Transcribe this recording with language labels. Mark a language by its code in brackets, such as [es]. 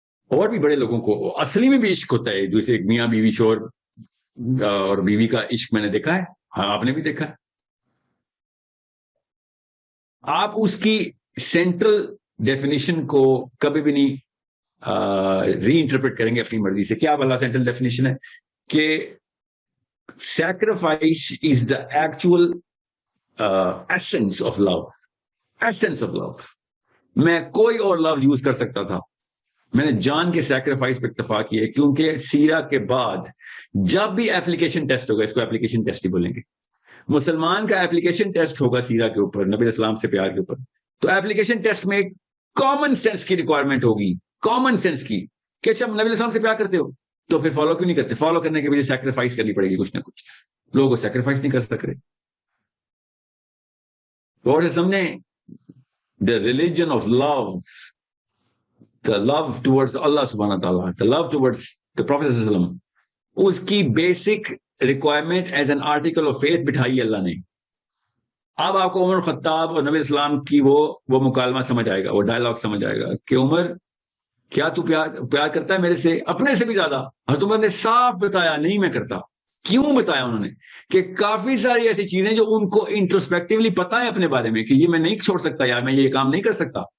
[ur] اور بھی بڑے لوگوں کو اصلی میں بھی عشق ہوتا ہے دوسرے میاں بیوی شوہر اور بیوی کا عشق میں نے دیکھا ہے. ہاں آپ نے بھی دیکھا ہے. آپ اس کی سینٹرل ڈیفینیشن کو کبھی بھی نہیں ری انٹرپریٹ کریں گے اپنی مرضی سے. کیا والا سینٹرل ڈیفینیشن ہے کہ [en] sacrifice is the actual essence of love. Essence of love. [ur] میں کوئی اور لو یوز کر سکتا تھا. میں نے جان کے سیکریفائس پہ اکتفا کیا کیونکہ سیرا کے بعد جب بھی ایپلیکیشن ٹیسٹ ہوگا اس کو ایپلیکیشن ٹیسٹ ہی بولیں گے. مسلمان کا ایپلیکیشن ٹیسٹ ہوگا سیرا کے اوپر نبی اسلام سے پیار کے اوپر تو ایپلیکیشن ٹیسٹ میں کامن سینس کی ریکوائرمنٹ ہوگی. کامن سینس کی کہ اچھا نبی اسلام سے پیار کرتے ہو تو پھر فالو کیوں نہیں کرتے. فالو کرنے کے وجہ سیکریفائس کرنی پڑے گی کچھ نہ کچھ. لوگوں کو سیکریفائس نہیں کر سک رہے. اور سمجھیں [en] the religion of love, the love towards Allah subhanahu wa ta'ala, the love towards the Prophet sallallahu alaihi wasallam, [ur] اس کی basic requirement as an article of faith بٹھائی اللہ نے. اب آپ کو عمر خطاب اور نبی اسلام کی وہ مکالمہ سمجھ آئے گا, وہ ڈائلاگ سمجھ آئے گا کہ عمر کیا تو پیار کرتا ہے میرے سے اپنے سے بھی زیادہ. حضرت عمر نے صاف بتایا نہیں میں کرتا. کیوں بتایا انہوں نے کہ کافی ساری ایسی چیزیں جو ان کو انٹروسپیکٹیولی پتا ہے اپنے بارے میں کہ یہ میں نہیں چھوڑ سکتا یار میں یہ کام نہیں کر سکتا.